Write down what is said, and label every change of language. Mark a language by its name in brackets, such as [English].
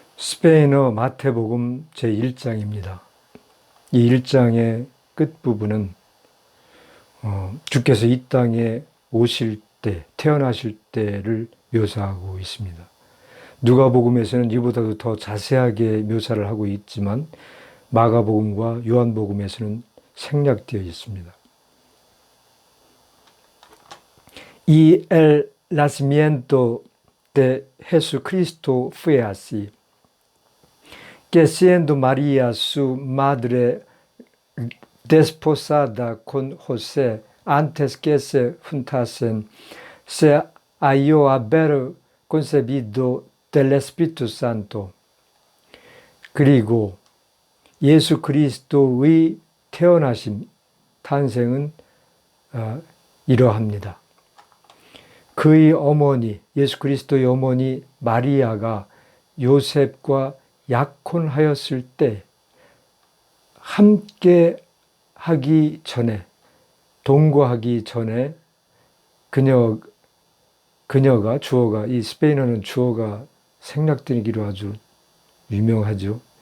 [Korean] 스페인어 마태복음 제1장입니다. 이 1장의 끝부분은 주께서 이 땅에 오실 때, 태어나실 때를 묘사하고 있습니다. 누가복음에서는 이보다도 더 자세하게 묘사를 하고 있지만 마가복음과 요한복음에서는 생략되어 있습니다. [Spanish] Y el nacimiento de Jesucristo fue así, que siendo María su madre desposada con José, antes que se juntasen, se halló haber concebido del Espíritu Santo. [Korean] 그리고 예수 그리스도의 태어나심, 탄생은 이러합니다. 그의 어머니, 예수 그리스도의 어머니 마리아가 요셉과 약혼하였을 때 함께 하기 전에, 동거하기 전에 그녀가 주어가, 이 스페인어는 주어가 생략되기로 아주 유명하죠.